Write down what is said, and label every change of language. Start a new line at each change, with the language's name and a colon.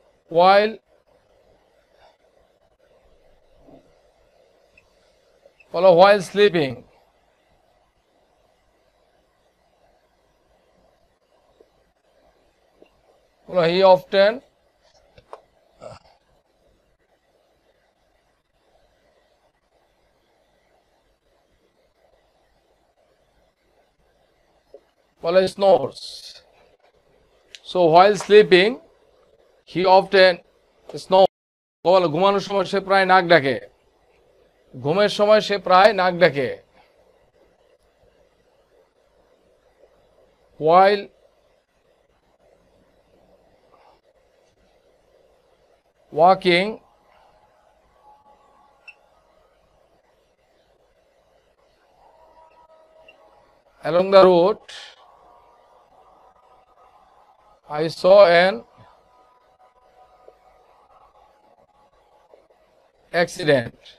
English: While, বলো while sleeping, বলো he often বলো snores. So while sleeping he often snores.
Bangla: বলো ঘুমানোর সময় সে প্রায় নাক ডাকে, ঘুমের সময় সে প্রায় নাক ডাকে।
English: While walking along the road I saw an accident.